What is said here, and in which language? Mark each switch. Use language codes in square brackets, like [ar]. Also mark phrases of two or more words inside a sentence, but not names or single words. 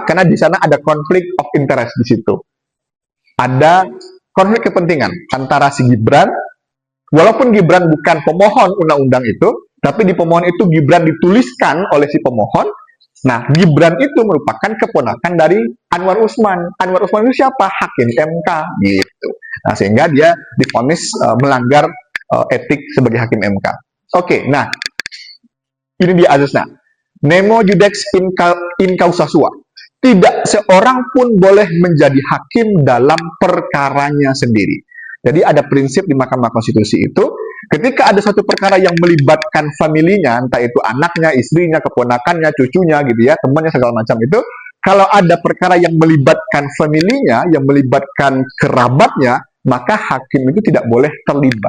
[id] Karena di sana ada konflik [en] of interest [id] di situ. Ada konflik kepentingan antara si Gibran, walaupun Gibran bukan pemohon undang-undang itu, tapi di pemohon itu Gibran dituliskan oleh si pemohon. Nah, Gibran itu merupakan keponakan dari Anwar Usman. Anwar Usman itu siapa? Hakim MK gitu. Nah, sehingga dia divonis melanggar etik sebagai hakim MK. Oke, nah ini dia azasnya. [la] Nemo judex in causa sua. [id] Tidak seorang pun boleh menjadi hakim dalam perkaranya sendiri. Jadi ada prinsip di Mahkamah Konstitusi itu, ketika ada suatu perkara yang melibatkan familinya, entah itu anaknya, istrinya, keponakannya, cucunya, gitu ya, temannya segala macam itu, kalau ada perkara yang melibatkan familinya, yang melibatkan kerabatnya, maka hakim itu tidak boleh terlibat.